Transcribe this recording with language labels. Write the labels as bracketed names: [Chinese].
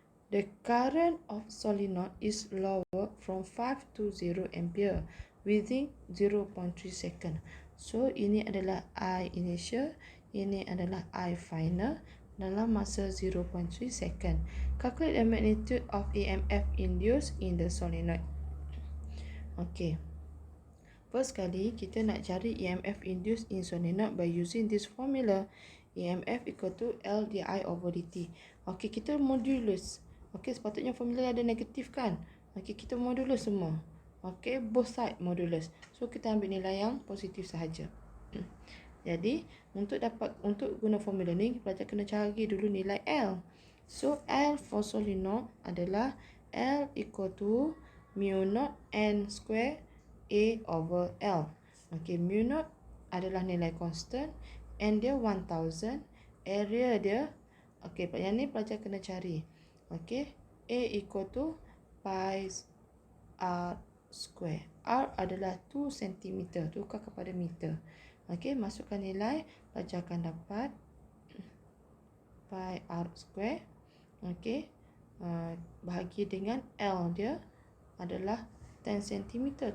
[English] The current of solenoid is lower from 5 to 0 ampere within 0.3 second. [Malay] So, ini adalah I initial, ini adalah I final dalam masa 0.3 second. [English] Calculate the magnitude of EMF induced in the solenoid. Okay. First kali, [Malay] kita nak cari [English] EMF induced in solenoid by using this formula. EMF equal to L di over dt. Okay, [Malay] kita modulus. Okay, sepatutnya formula ada negatif kan? Okay, kita modulus semua. Okay, both side modulus. So, kita ambil nilai yang positif sahaja. Jadi, untuk guna formula ni, pelajar kena cari dulu nilai L. [English] So, L for solenoid adalah L equal to mu naught N square A over L. [Malay] Okay, mu naught adalah nilai constant. N dia 1000. Area dia, okay, yang ni pelajar kena cari. [English] Okay, A equal to pi R square. [Malay] R adalah 2 cm. Tukar kepada meter. Okay, masukkan nilai. Pelajar akan dapat pi R square. Okay, bahagi dengan L dia adalah 10 cm.